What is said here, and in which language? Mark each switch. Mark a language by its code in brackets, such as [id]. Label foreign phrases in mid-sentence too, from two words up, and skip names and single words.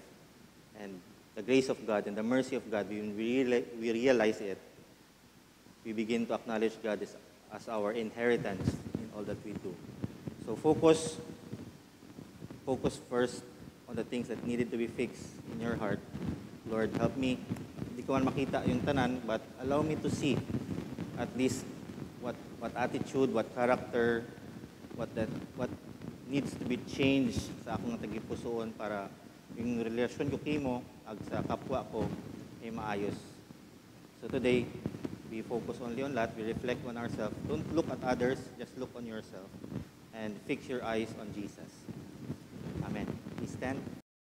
[en] And the grace of God and the mercy of God, when we realize it, we begin to acknowledge God as our inheritance in all that we do. So focus first on the things that needed to be fixed in your heart. Lord, help me. [hil] Hindi ko man makita yung tanan, [en] but allow me to see at least what attitude, what character, what needs to be changed [hil] sa akong tagipusoon para yung relasyon ko kimo ag sa kapwa ko ay maayos. [en] So today, we focus only on that. We reflect on ourselves. Don't look at others, just look on yourself and fix your eyes on Jesus. Amen. Please stand.